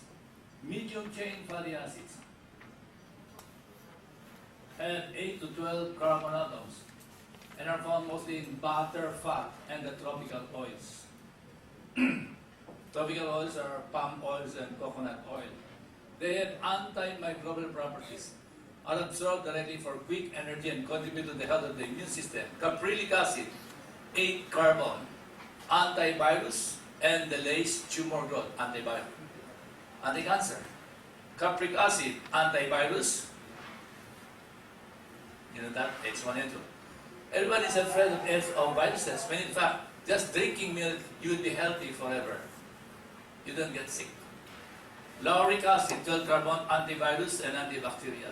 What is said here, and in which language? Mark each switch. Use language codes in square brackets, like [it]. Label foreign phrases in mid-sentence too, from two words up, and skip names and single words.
[en] Medium chain fatty acids have 8 to 12 carbon atoms and are found mostly in butter, fat, and the tropical oils. Tropical oils are palm oils and coconut oil. They have antimicrobial properties, are absorbed directly for quick energy and contribute to the health of the immune system. Caprylic acid, 8 carbon, antivirus, and delays tumor growth, antiviral. Anti-cancer. Capric acid, antivirus. You know that, H1N2. Everybody is afraid of viruses, when in fact, just drinking milk, you will be healthy forever. You don't get sick. Lauric acid, 12 carbon, antivirus and antibacterial.